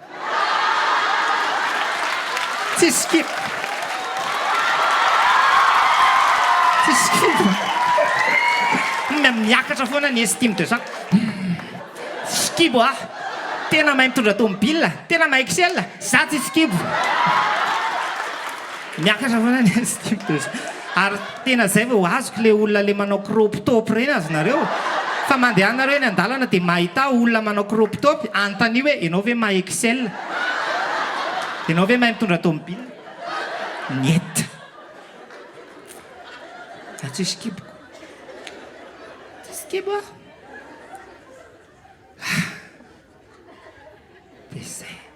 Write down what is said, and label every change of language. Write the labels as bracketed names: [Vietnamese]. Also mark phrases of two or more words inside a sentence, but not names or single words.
[Malagasy] tsy skibo tsy skibo miakatra foana ny [French] estime de ça [Malagasy] skibo tena mahay mitondra tomobile tena mahay Excel za tsy skibo miakatra foana ny [French] estime de ça [Malagasy] ary tena zay vao azoko le olona le manao [English] crop top [Malagasy] reny azy nareo fa mandeha nareo eny an-dalana dia mahita olona manao [English] crop top [Malagasy] anontany hoe ianao ve mahay Excel ianao ve mahay mitondra tomobile nyety tsy skiboko tsy skibo dia zay